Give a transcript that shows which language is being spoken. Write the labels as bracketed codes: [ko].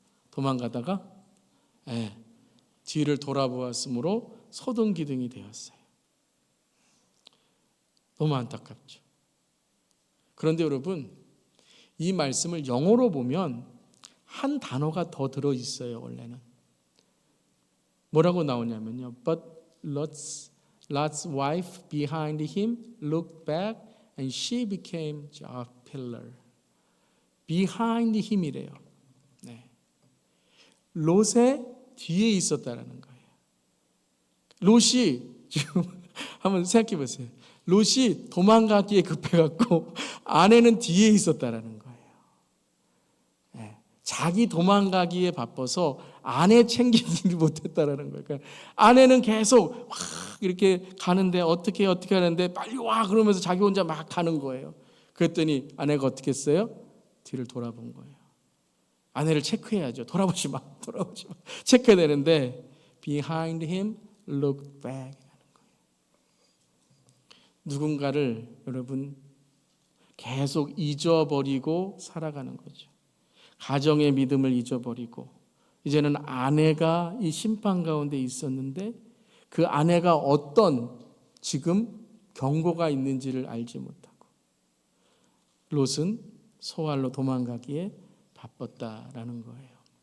[ko] 도망가다가 뒤를 돌아보았으므로 소등기둥이 되었어요. 너무 안타깝죠. 그런데 여러분 이 말씀을 영어로 보면 한 단어가 더 들어있어요. 원래는 뭐라고 나오냐면요. [en] But Lot's wife behind him looked back and she became a pillar. behind him [ko] 이래요. 롯의 뒤에 있었다라는 거예요. 롯이 지금 한번 생각해 보세요. 롯이 도망가기에 급해갖고 아내는 뒤에 있었다라는 거예요. 자기 도망가기에 바빠서 아내 챙기지 못했다라는 거예요. 그러니까 아내는 계속 막 이렇게 가는데 어떻게 하는데 빨리 와 그러면서 자기 혼자 막 가는 거예요. 그랬더니 아내가 어떻게 했어요? 뒤를 돌아본 거예요. 아내를 체크해야죠. 돌아보지 마. 체크해야 되는데 [en] behind him, look back. [ko] 누군가를 여러분 계속 잊어버리고 살아가는 거죠. 가정의 믿음을 잊어버리고 이제는 아내가 이 심판 가운데 있었는데 그 아내가 어떤 지금 경고가 있는지를 알지 못하고 롯은 소알로 도망가기에 바빴다라는 거예요.